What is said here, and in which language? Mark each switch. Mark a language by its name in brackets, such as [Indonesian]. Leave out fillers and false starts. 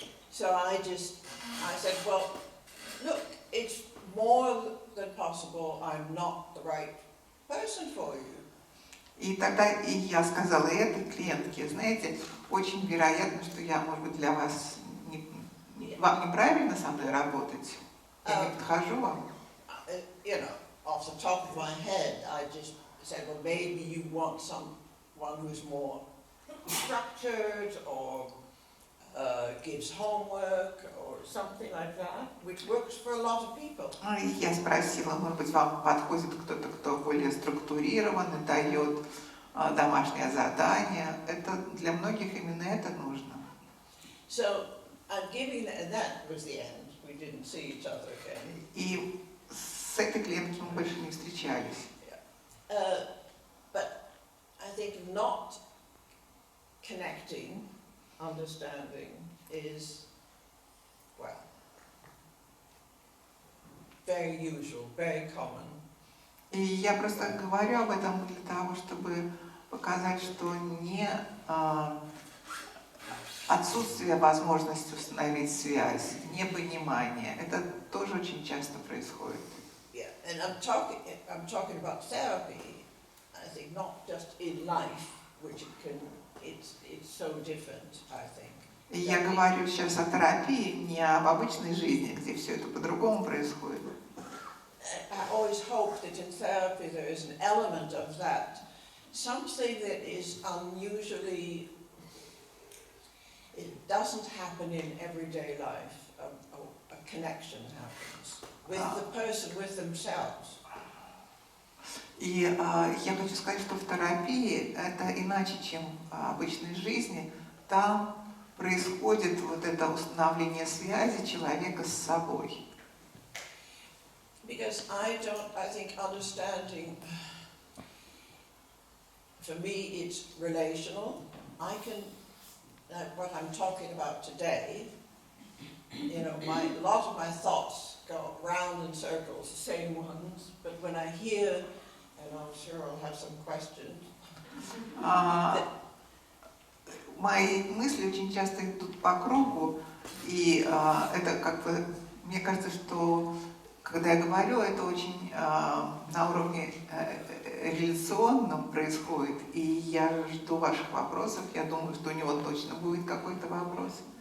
[English] So I said, well, look, it's more than possible I'm not the right person for you. [Russian] И тогда я сказала этой клиентке, знаете, очень вероятно, что я, может быть, для вас вам неправильно со мной работать. Я не подхожу вам. [English] You know, off the top of my head, I just said, well, maybe you want someone who's more structured or gives homework or something like that, which works for a lot of people. [Russian] И я спросила, может быть, вам подходит кто-то, кто более структурирован и дает домашнее задание. Это для многих именно это нужно. [English] So I'm giving that was the end. We didn't see each other again. [Russian] И с этой клиенткой мы больше не встречались. [English] But I think not connecting, understanding is, well, very usual, very common. [Russian] И я просто говорю об этом для того, чтобы показать, что не отсутствие возможности установить связь, непонимание, это тоже очень часто происходит. [English] Yeah, and I'm talking about therapy. I think, not just in life, which it's so different, I think. [Russian] И я говорю сейчас о терапии, не об обычной жизни, где все это по-другому происходит. [English] I always hope that in therapy there is an element of that, something that is unusually, it doesn't happen in everyday life, a connection happens with the person, with themselves. [Russian] И я хочу сказать, что в терапии это иначе, чем в обычной жизни. Там происходит вот это установление связи человека с собой. [English] Because I think understanding, for me it's relational. I can, what I'm talking about today, you know, a lot of my thoughts go round in circles, the same ones, but when I hear, and I'm sure I'll have some questions. [Russian] Мои мысли очень часто идут по кругу, и это как бы, мне кажется, что когда я говорю, это очень на уровне реляционном происходит, и я жду ваших вопросов, я думаю, что у него точно будет какой-то вопрос.